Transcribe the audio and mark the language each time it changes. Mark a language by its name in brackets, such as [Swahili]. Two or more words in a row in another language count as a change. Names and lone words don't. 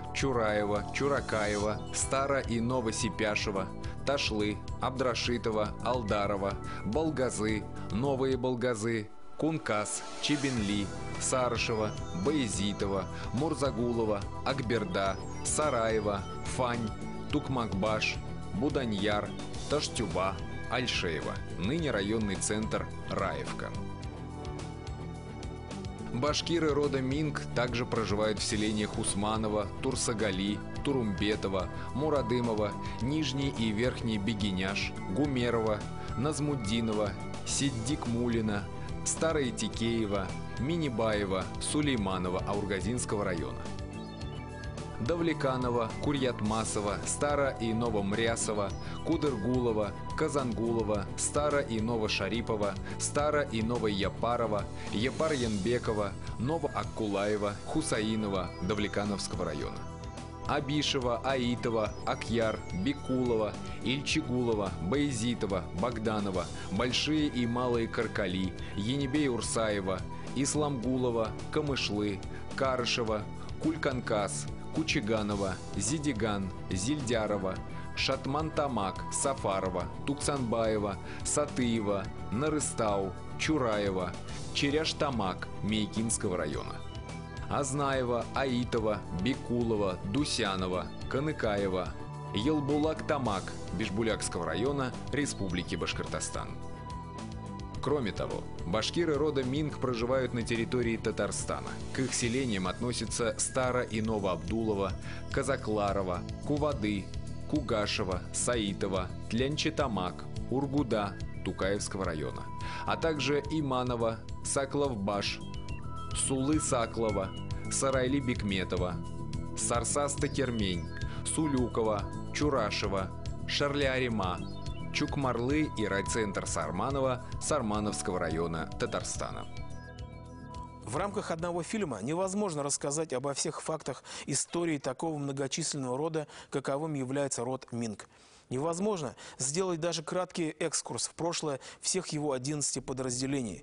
[Russian] Чураево, Чуракаево, Старо- и Новосипяшево, Ташлы, Абдрашитово, Алдарова, Болгазы, Новые Болгазы, Кункас, Чебенли, Сарышево, Баязитово, Мурзагулова, Акберда, Сараево, Фань, Тукмакбаш, Буданьяр, Таштюба, Альшеево, ныне районный центр Раевка. Башкиры рода Минг также проживают в селениях Усманово, Турсагали, Турумбетово, Мурадымово, Нижний и Верхний Бегиняш, Гумерово, Назмуддинова, Сиддикмулина, Старое Тикеево, Минибаево, Сулейманово Аургазинского района. Давлеканово, Курьятмасово, Старо- и Новомрясово, Кудыргулово, Казангулово, Старо- и Новошарипово, Старо- и Новояпарово, Япар-Янбекова, Новоаккулаево, Хусаиново Давлекановского района. Абишево, Аитово, Акьяр, Бекулово, Ильчигулово, Баязитово, Богданово, Большие и Малые Каркали, Енибей-Урсаево, Исламгулово, Камышлы, Карышево, Кульканкас, Кучиганова, Зидиган, Зильдярова, Шатман-Тамак, Сафарова, Туксанбаева, Сатыева, Нарыстау, Чураева, Черяш-Тамак Мейкинского района. Азнаева, Аитова, Бекулова, Дусянова, Каныкаева, Елбулак-Тамак Бишбулякского района Республики Башкортостан. Кроме того, башкиры рода Минг проживают на территории Татарстана. К их селениям относятся Старо- и Новоабдулово, Казакларово, Кувады, Кугашево, Саитово, Тлянчетамак, Ургуда Тукаевского района, а также Иманово, Сакловбаш, Сулы-Саклова, Сарайли-Бекметова, Сарсаста-Кермень, Сулюкова, Чурашева, Шарля-Арима, Чукмарлы и райцентр Сарманова Сармановского района Татарстана. В рамках одного фильма невозможно рассказать обо всех фактах истории такого многочисленного рода, каковым является род Минг. Невозможно сделать даже краткий экскурс в прошлое всех его 11 подразделений.